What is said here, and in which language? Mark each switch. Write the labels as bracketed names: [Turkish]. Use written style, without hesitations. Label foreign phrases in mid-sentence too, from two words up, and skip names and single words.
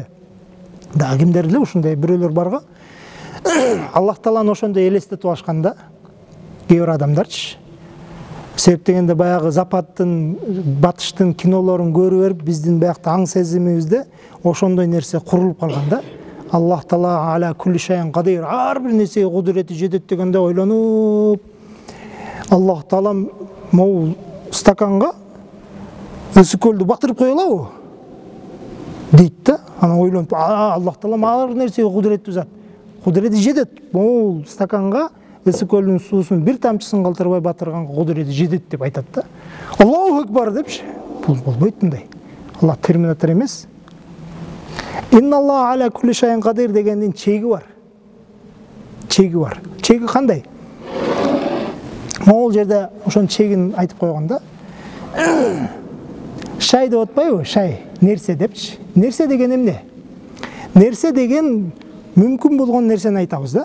[Kyrgyz] Дагы кимдер эле ушундай бирөөлөр барга. Аллах Тааланы ошондой элестетип алышкан да. Кээ бир адамдарчы. Себеп дегенде баягы Западтын, Батыштын кинолорун көрүп берип, биздин биякта аң сезимибизде ошондой нерсе курулуп калган да. [Arabic] الله تعالى على كل شيء قدير, [Kyrgyz] ар бир нерсеге кудурети жетет дегенде ойлонуп, Аллах Таала могу стаканга өсүкөлдү батырып кое алабы? Дейт да. Анан ойлонуп, Аллах Таала ар нерсеге кудуреттүү зат. Кудурети жетет. Могу стаканга өсүкөлдүн суусун бир тамчысын калтырбай батырганга кудурети жетет деп айтат да. [Arabic] الله أكبر [Kyrgyz] депчи. Бул болбойт мындай. Аллах терминатор эмес. [Arabic] إن الله على كل شيء قدير [Kyrgyz] дегендин чеги бар. Чеги кандай? Могул жерде ошонун чегин айтып койгон да. Шай деп атпайбы? Шай, нерсе депчи. Нерсе деген эмне? Нерсе деген мүмкүн болгон нерсени айтабыз да.